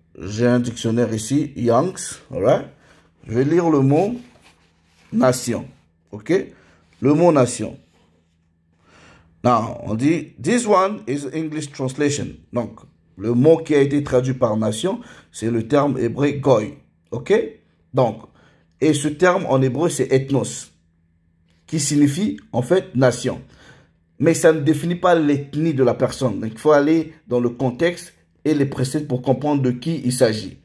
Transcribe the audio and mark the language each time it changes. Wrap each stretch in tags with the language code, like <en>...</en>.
<fr>J'ai un dictionnaire ici, Young's.</fr> <en>Alright?</en> <fr>Je vais lire le mot nation. OK? Le mot nation.</fr> <en>Now,</en> <fr>on dit,</fr> <en>this one is English translation.</en> <fr>Donc, le mot qui a été traduit par nation, c'est le terme hébreu goy. OK? Donc, et ce terme en hébreu, c'est ethnos, qui signifie, en fait, nation. Mais ça ne définit pas l'ethnie de la personne. Donc, il faut aller dans le contexte et les préceptes pour comprendre de qui il s'agit.</fr>